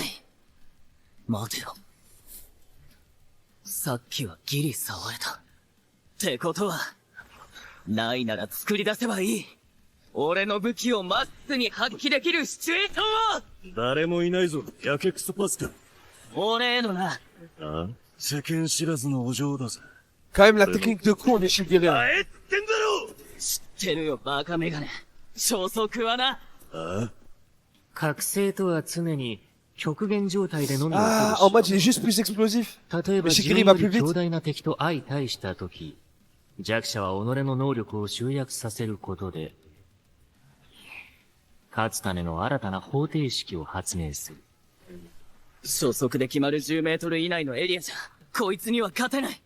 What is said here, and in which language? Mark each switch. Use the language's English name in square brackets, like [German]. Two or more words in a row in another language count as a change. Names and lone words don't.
[Japanese] 待てよ。さっきはギリ触れた。ってことは、ないなら作り出せばいい。俺の武器をマックスに発揮できるシチュエーションを。誰もいないぞ、やけくそパスか。俺へのな。ああ、世間知らずのお嬢だぜ。 [French] Quand même, la technique de con, on est chez Guerrier. [Japanese] 知ってるよ、バカメガネ。消息はな。覚醒とは常に極限状態でのみ起こる [French] Ah, en mode, il est juste plus explosif. [Japanese] 例えば [French] Mais chez [Japanese] 自 [French] Guerrier, [Japanese] 分 [French] il va [Japanese] よ [French] plus [Japanese] り強 [French] vite. [Japanese] 大な敵と相対したとき、弱者は己の能力を集約させることで、勝つための新たな方程式を発明する。初速で決まる10メートル以内のエリアじゃ、こいつには勝てない。